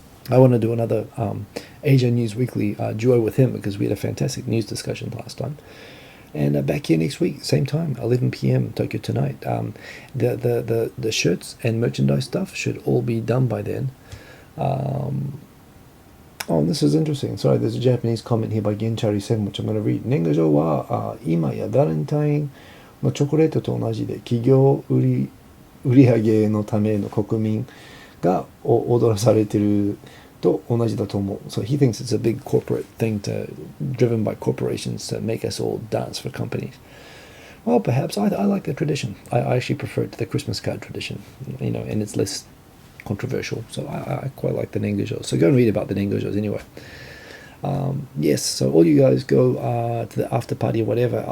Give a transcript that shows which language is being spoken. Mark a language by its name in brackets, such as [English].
[English] I want to do another Asia News Weekly duo with him because we had a fantastic news discussion last time. And back here next week, same time, 11 p.m. Tokyo Tonight. The shirts and merchandise stuff should all be done by then. This is interesting. Sorry, there's a Japanese comment here by Genchari7, which I'm going to read. [Japanese] 年賀状は今やバレンタインのチョコレートと同じで企業売上のための国民が踊らされていると同じだと思う. [English] So he thinks it's a big corporate thing driven by corporations to make us all dance for companies. Well, perhaps I like the tradition. I actually prefer it to the Christmas card tradition, and it's less controversial. So I quite like the Nengojo. So go and read about the Nengojos anyway. Yes, so all you guys go to the after party or whatever.